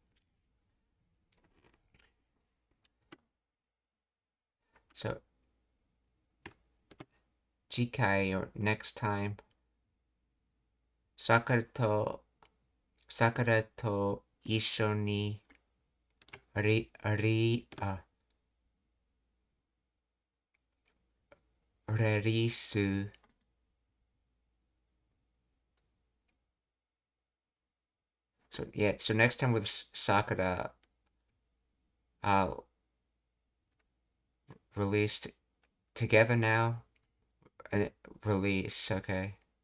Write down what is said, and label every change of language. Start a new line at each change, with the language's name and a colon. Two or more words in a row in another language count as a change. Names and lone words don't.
Japanese: So, 次回 or
English: next time,
Japanese: さくらと一緒にリリース.
English: So yeah, so next time with Sakura, I'll release together now. Release, okay.